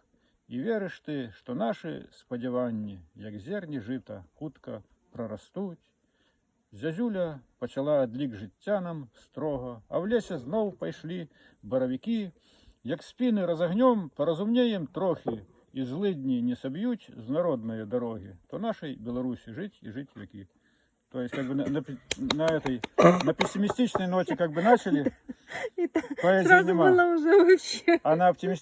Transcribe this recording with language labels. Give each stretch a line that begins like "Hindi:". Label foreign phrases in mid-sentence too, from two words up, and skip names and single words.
Belarusian: І верыш ты, што нашы спадзяванні, як зерні жыта, хутка прарастуць. Зязюля пачала адлік жыцця нам строга, а ў лесе зноў пайшлі баравікі. Як спіны разагнём, паразумнеем трохі, і злыдні не саб'юць з народныя дарогі, то нашай Беларусі жыць і жыць векі.
Russian: То есть, как бы на пессимистичной ноте как бы начали, И поэзии сразу нема. было уже вообще. А на оптимистичной